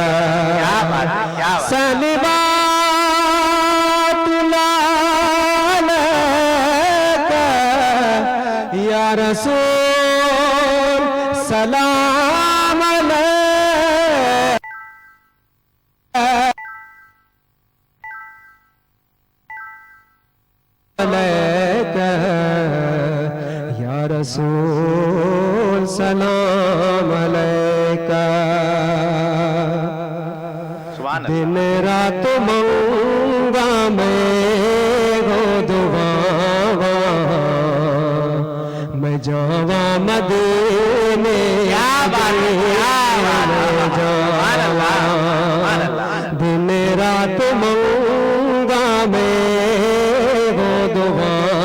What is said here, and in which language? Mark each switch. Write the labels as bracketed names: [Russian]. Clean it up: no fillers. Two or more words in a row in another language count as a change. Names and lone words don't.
[Arabic] يا رسول سلام عليك يا رسول سلام عليك. [Punjabi] دن رات منگا میں گو دعا میں جاوا مدینے دن رات منگا میں گو دعا